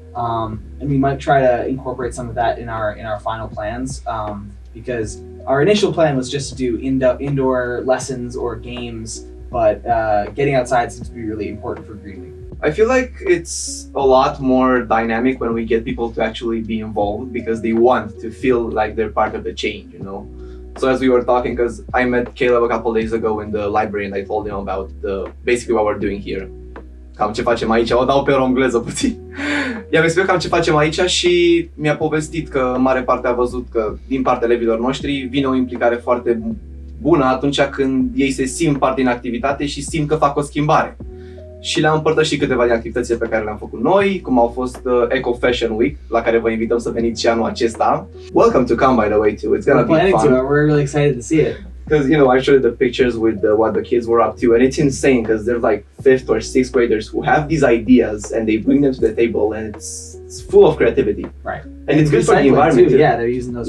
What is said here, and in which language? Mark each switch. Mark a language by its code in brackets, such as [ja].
[en] And we might try to incorporate some of that in our final plans because our initial plan was just to do indoor lessons or games, but getting outside seems to be really important for Green Week. I feel like it's a lot more dynamic when we get people to actually be involved because they want to feel like they're part of the change, So as we were talking, because I met Caleb a couple days ago in the library and I told him about basically what we're doing here. [ro] Cam ce facem aici, o dau pe engleză puțin. I-am explicat cam ce facem aici și mi-a povestit că în mare parte a văzut că din partea elevilor noștri vine o implicare foarte bună atunci când ei se simt parte din activitate și simt că fac o schimbare. Și le-am împărtășit câteva din activitățile pe care le-am făcut noi, cum au fost Eco Fashion Week, la care vă invităm să veniți și anul acesta. [en] Welcome to come, by the way, too. It's gonna be fun. We're really excited to see it. Because, I showed the pictures with what the kids were up to, and it's insane because they're like 5th or 6th graders who have these ideas and they bring them to the table, and it's full of creativity. Right. And it's good for the environment too. Yeah, they're using those.